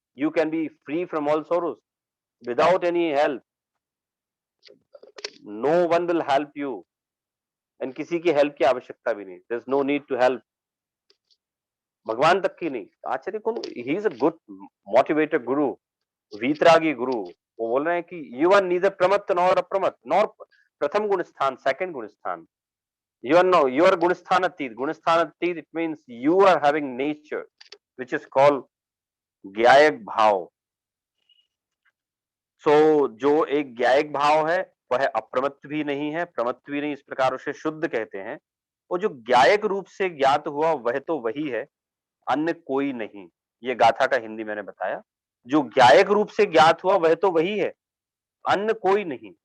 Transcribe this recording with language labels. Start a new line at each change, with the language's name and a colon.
English: You can be free from all sorrows without any help. No one will help you.
Hindi: And किसी की help की आवश्यकता भी नहीं.
English: There is no need to help.
Hindi: भगवान तक की नहीं. आचार्य कौन?
English: He is a good motivator guru, वीतरागी गुरु.
Hindi: वो बोल रहे हैं कि
English: You are neither प्रमत्त nor अप्रमत्त nor प्रथम गुण स्थान, सेकंड गुण स्थान. You are gunsthanatid. Gunsthanatid, it means you are having nature which is called ज्ञायक भाव.
Hindi: सो जो एक ज्ञायक भाव है वह अप्रमत्त भी नहीं है, प्रमत्त भी नहीं. इस प्रकार उसे शुद्ध कहते हैं. वो जो ज्ञायक रूप से ज्ञात हुआ वह तो वही है, अन्य कोई नहीं. ये गाथा का हिंदी मैंने बताया. जो ज्ञायक रूप से ज्ञात हुआ वह तो वही है, अन्य कोई नहीं.